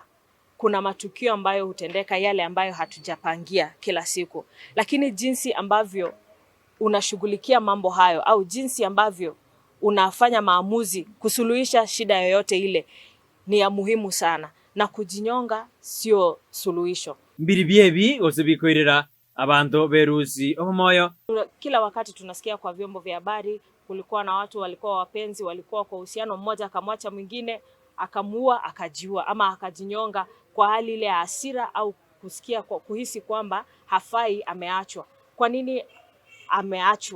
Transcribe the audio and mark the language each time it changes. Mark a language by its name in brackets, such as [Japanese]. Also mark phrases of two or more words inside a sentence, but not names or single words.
[Swahili] Kuna matukio ambayo hutendeka, yale ambayo hatujapangia kila siku. Lakini jinsi ambavyo unashughulikia mambo hayo au jinsi ambavyo unafanya maamuzi kusuluhisha shida yoyote ile ni ya muhimu sana, na kujinyonga sio suluhisho. [Gusii] Mbiri byebi osebikoirera abantu berusi obomoyo. [Swahili] Kila wakati tunasikia kwa vyombo vya habari kulikuwa na watu walikuwa wapenzi, walikuwa kwa uhusiano, mmoja akamwacha mwingine, akamuua, akajiua ama akajinyonga kwa hali ile ya hasira au kuhisi kwamba hafai, ameachwa. Kwa nini ameachwa?